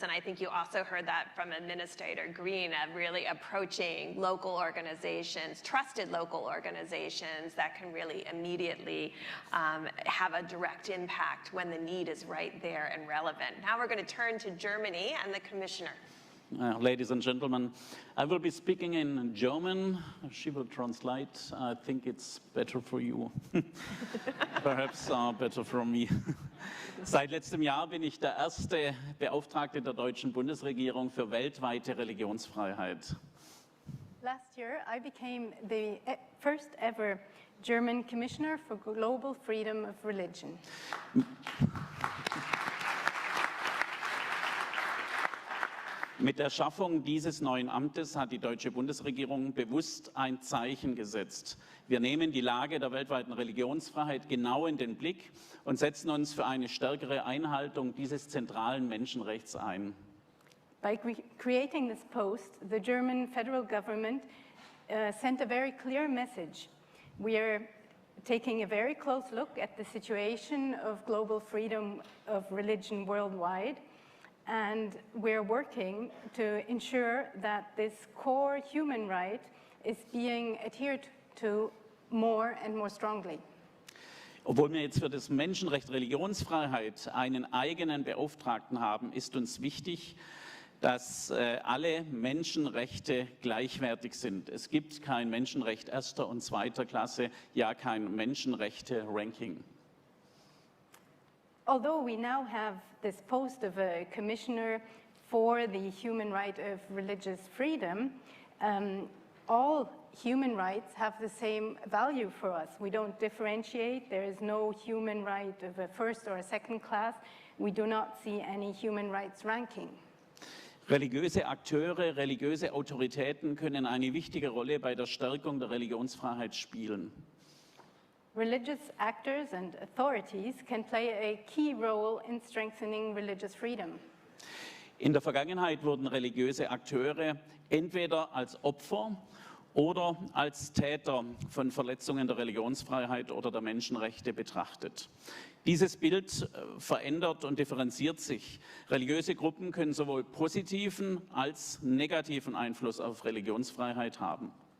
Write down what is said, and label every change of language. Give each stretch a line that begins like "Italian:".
English: And I think you also heard that from Administrator Green of really approaching local organizations, trusted local organizations that can really immediately have a direct impact when the need is right there and relevant. Now we're going to turn to Germany and the Commissioner. Ladies and gentlemen, I will be speaking in German. She will translate. I think it's better for you. Perhaps better for me.
German: Seit letztem Jahr bin ich der erste Beauftragte der deutschen Bundesregierung für weltweite Religionsfreiheit.
English: Last year, I became the first ever German Commissioner for Global Freedom of Religion.
German: Mit der Schaffung dieses neuen Amtes hat die deutsche Bundesregierung bewusst ein Zeichen gesetzt. Wir nehmen die Lage der weltweiten Religionsfreiheit genau in den Blick und setzen uns für eine stärkere Einhaltung dieses zentralen Menschenrechts ein.
English: By creating this post, the German federal government sent a very clear message. We are taking a very close look at the situation of global freedom of religion worldwide. And we're working to ensure that this core human right is being adhered to more and more strongly.
German: Obwohl wir jetzt für das Menschenrecht Religionsfreiheit einen eigenen Beauftragten haben, ist uns wichtig, dass alle Menschenrechte gleichwertig sind. Es gibt kein Menschenrecht erster und zweiter Klasse, ja kein Menschenrechte-Ranking.
English: Although we now have this post of a commissioner for the human right of religious freedom, all human rights have the same value for us. We don't differentiate. There is no human right of a first or a second class. We do not see any human rights ranking.
German: Religiöse Akteure, religiöse Autoritäten können eine wichtige Rolle bei der Stärkung der Religionsfreiheit spielen.
English: Religious actors and authorities can play a key role in strengthening religious freedom.
German: In der Vergangenheit wurden religiöse Akteure entweder als Opfer oder als Täter von Verletzungen der Religionsfreiheit oder der Menschenrechte betrachtet. Dieses Bild verändert und differenziert sich. Religiöse Gruppen können sowohl positiven als negativen Einfluss auf Religionsfreiheit haben.